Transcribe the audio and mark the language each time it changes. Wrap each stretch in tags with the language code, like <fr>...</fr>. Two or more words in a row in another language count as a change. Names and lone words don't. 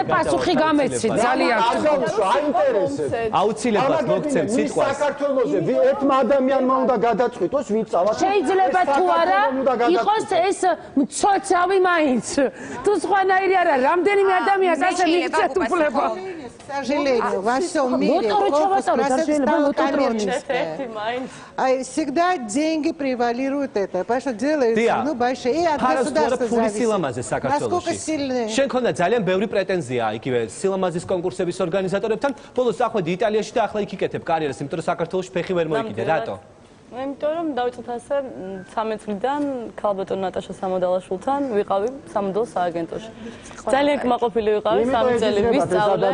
<ka>პასუხი გამეცი ძალიან აინტერესებს. აუცილებლად მოგცემ სიტყვას. საქართველოზე ერთმა ადამიანმა უნდა გადაწყვიტოს ვინ წავა. შეიძლება თუ არა იყოს ეს მცოცავი მაინც. თუ სხვანაირი არა, რამდენიმე ადამიანს ასე მიგცეთ უფლება.</ka> <ru>К сожалению, во всем мире всегда деньги превалируют это, потому что делается, ну, большие, и от государства зависит. Насколько сильны.</ru> <ka>შენ ქონდა ძალიან ბევრი პრეტენზია იგივე სილამაზის კონკურსების ორგანიზატორებთან, ბოლოს ახვედი იტალიაში და ახლა იქ იკეთებ კარიერას, იმიტომ რომ საქართველოში ფეხი ვერ მოიკიდე, რატო? იმიტომ რომ დავიწყეთ ასე 13 წლიდან ქალბატონ ნატაშა სამოდალაშვილთან ვიყავი სამოდელო სააგენტოში. ძალიან კმაყოფილი ვიყავი 3 წელი ვისწავლე.</ka>